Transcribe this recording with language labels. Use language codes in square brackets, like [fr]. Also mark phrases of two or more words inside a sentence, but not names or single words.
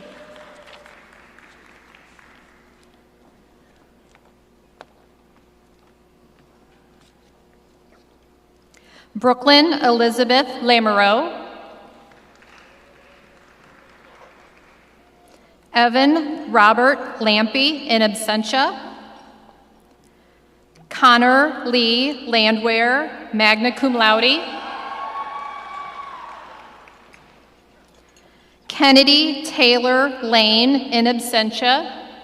[en] Brooklyn Elizabeth Lamoureux. Evan Robert Lampy, [la] in absentia. [en] Connor Lee Landwehr, [la] magna cum laude. [en] Kennedy Taylor Lane, [la] in absentia.